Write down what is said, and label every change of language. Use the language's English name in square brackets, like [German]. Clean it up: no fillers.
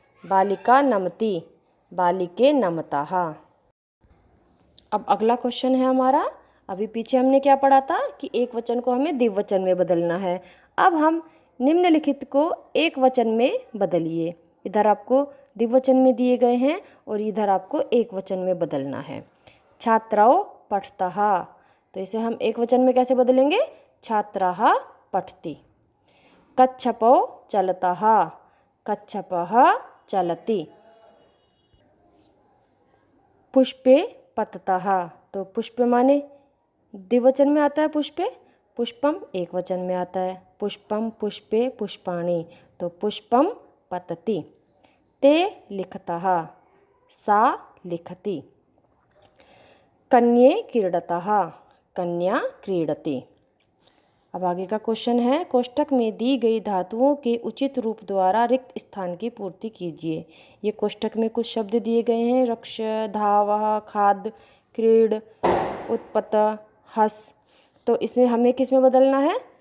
[Sanskrit] बालिका नमति, बालिके नमतः। [Hindi] अब अगला क्वेश्चन है हमारा, अभी पीछे हमने क्या पढ़ा था कि एक वचन को हमें द्विवचन में बदलना है। अब हम निम्नलिखित को एक वचन में बदलिए। इधर आपको द्विवचन में दिए गए हैं और इधर आपको एक वचन में बदलना है। [Sanskrit] छात्रौ पठतः, [Hindi] तो इसे हम एक वचन में कैसे बदलेंगे? [Sanskrit] छात्रः पठति। कच्छपौ चलतः, कच्छपः चलति। पुष्पे पततः, तो पुष्प माने द्विवचन में आता है पुष्पे, पुष्पम एक वचन में आता है, पुष्पम पुष्पे पुष्पाणि, तो पुष्पम पतति। ते लिखतः, सा लिखति। कन्ये क्रीडतः, कन्या क्रीडति। [Hindi] अब आगे का क्वेश्चन है, कोष्ठक में दी गई धातुओं के उचित रूप द्वारा रिक्त स्थान की पूर्ति कीजिए। ये कोष्ठक में कुछ शब्द दिए गए हैं, रक्ष, धावः, खाद, क्रीड, उत्पत, हस, तो इसमें हमें किस में बदलना है?